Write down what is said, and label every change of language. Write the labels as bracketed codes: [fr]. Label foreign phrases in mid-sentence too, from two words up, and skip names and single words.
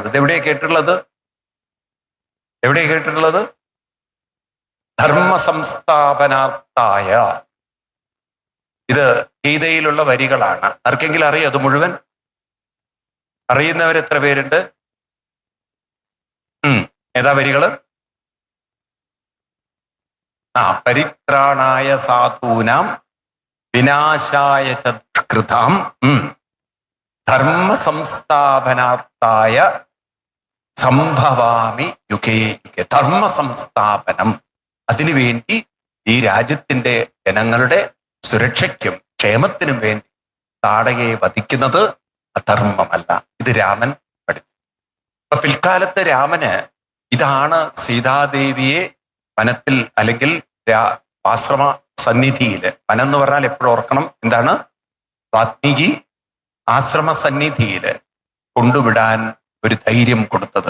[ml] ഇത് എവിടെയാ കേട്ടിട്ടുള്ളത്? എവിടെയാ കേട്ടിട്ടുള്ളത്? [sa] धर्म संस्थापनार्थाय. [ml] ഇത് ഗീതയിലുള്ള വരികളാണ്. ആർക്കെങ്കിലും അറിയോ അത് മുഴുവൻ? അറിയുന്നവർ എത്ര പേരുണ്ട്? ഏതാ വരികള്? [sa] परित्राणाय साधूनां विनाशाय च दुष्कृतां धर्म संस्थापनार्थाय संभवामि युगे युगे. [ml] ധർമ്മ സംസ്ഥാപനം, അതിനുവേണ്ടി ഈ രാജ്യത്തിന്റെ ജനങ്ങളുടെ സുരക്ഷയ്ക്കും ക്ഷേമത്തിനും വേണ്ടി താടകയെ വധിക്കുന്നത് അധർമ്മമല്ല. ഇത് രാമൻ പഠിച്ചു. അപ്പൊ പിൽക്കാലത്ത് രാമന് ഇതാണ് സീതാദേവിയെ വനത്തിൽ അല്ലെങ്കിൽ ആശ്രമ സന്നിധിയില്, വനം എന്ന് പറഞ്ഞാൽ എപ്പോഴും ഓർക്കണം എന്താണ്, വാത്മീകി ആശ്രമ സന്നിധിയില് കൊണ്ടുവിടാൻ ഒരു ധൈര്യം കൊടുത്തത്.